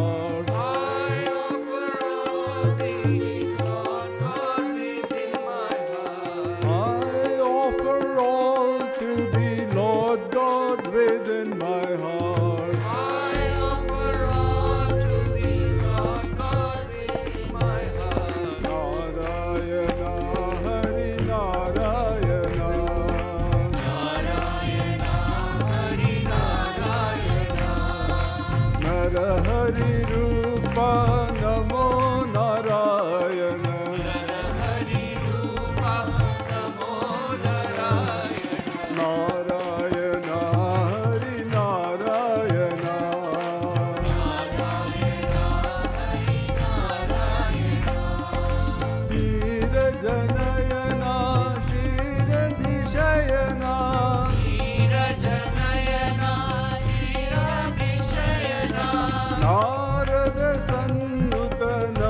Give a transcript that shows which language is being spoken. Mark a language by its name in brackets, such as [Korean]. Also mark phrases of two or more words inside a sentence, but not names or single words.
[English] I offer all thee, Lord God, within my heart. I offer all to thee, Lord God, within my heart. I offer all to thee, Lord God, within my heart. [Sanskrit] Narayana, Hari Narayana. Narayana, Hari Narayana. Narahari Rupa Namo Narayana. Narahari Rupa Namo Narayana. Narayana, Hari Narayana. Narayana, Hari Narayana. Dhirajanayana, Shiradishayana. Dhirajanayana, Shiradishayana. Narada Sannuta